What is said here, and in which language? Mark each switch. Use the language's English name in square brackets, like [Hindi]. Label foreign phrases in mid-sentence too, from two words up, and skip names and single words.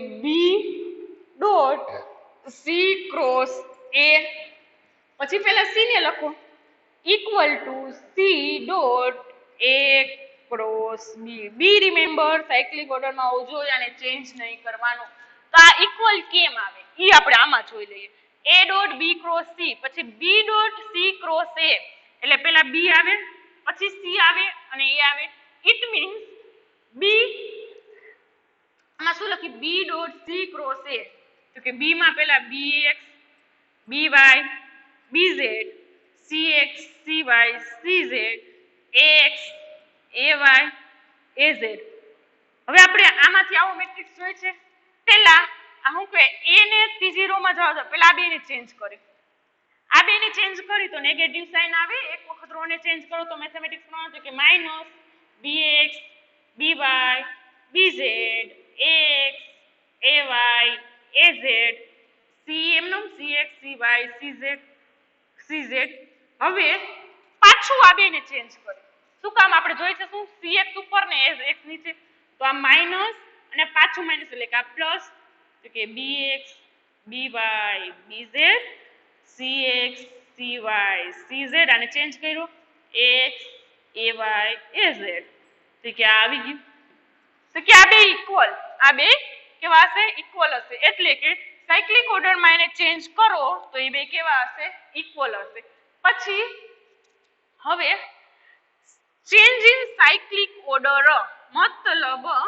[English] b dot c cross a [Gujarati] પછી પહેલા સી ને લખો [English] equal to c dot a cross b b remember cyclic orderમાં [Gujarati] હોવું જોઈએ અને ચેન્જ નહીં કરવાનું તો આ ઇક્વલ કેમ આવે ઈ આપણે આમાં જોઈ લઈએ [English] a dot b cross c [Gujarati] પછી [English] b dot c cross a [Gujarati] એટલે પહેલા બી આવે પછી સી આવે અને એ આવે [English] it means b [Gujarati] આમાં શું લખી [English] b dot c cross a [Gujarati] તો કે બી માં પહેલા bx by bz cx cy cz ax ay az હવે આપણે આમાંથી આવો મેટ્રિક્સ જોઈએ છે પહેલા આ હું કે a ને ત્રીજી રો માં જાવ તો પહેલા આ બે ને ચેન્જ કરી આ બે ને ચેન્જ કરી તો [English] negative sign [Gujarati] આવે એક વખત રો ને ચેન્જ કરો તો મેથેમેટિક્સ માં આવે કે માઈનસ bx by bz ax ay az c એમનો cx cy cz cz હવે પાછું આ બે ને ચેન્જ કરી શું કામ આપણે જોઈ છે શું cx ઉપર ને x નીચે તો આ માઈનસ અને પાછું માઈનસ એટલે કે આ પ્લસ તો કે bx by bz cx cy cz આને ચેન્જ કર્યો x ay az તો કે આ આવી ગયું તો કે આ બે ઇક્વલ આ બે કેવા હશે ઇક્વલ હશે એટલે કે [English] cyclic orderમાં [Gujarati] એને ચેન્જ કરો તો એ બે કેવા હશે ઇક્વલ હશે પછી હવે [English] change in cyclic order [Gujarati] મતલબ